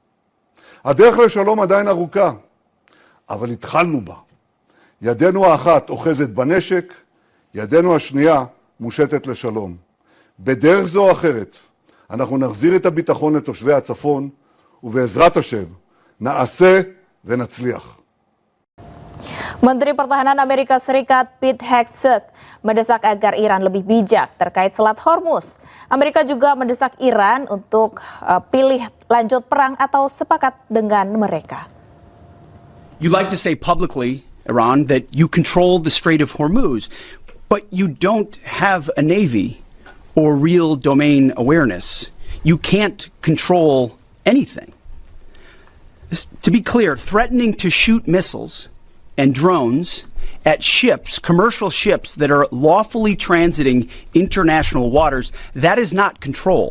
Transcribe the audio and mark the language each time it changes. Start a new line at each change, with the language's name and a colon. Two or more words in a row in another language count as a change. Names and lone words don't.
Hebrew: הדרך לשלום עדיין ארוכה, אבל התחלנו בה. ידנו האחת אוחזת בנשק, ידנו השנייה מושטת לשלום. בדרך זו או אחרת, אנחנו נחזיר את הביטחון לתושבי הצפון, ובעזרת השם, נעשה ונצליח.
Indonesian: Menteri Pertahanan Amerika Serikat Pete Hegseth mendesak agar Iran lebih bijak terkait Selat Hormuz. Amerika juga mendesak Iran untuk pilih lanjut perang atau sepakat dengan mereka.
English: You like to say publicly, Iran, that you control the Strait of Hormuz, but you don't have a navy or real domain awareness. You can't control anything. To be clear, threatening to shoot missiles and drones at ships, commercial ships that are lawfully transiting international waters, that is not control.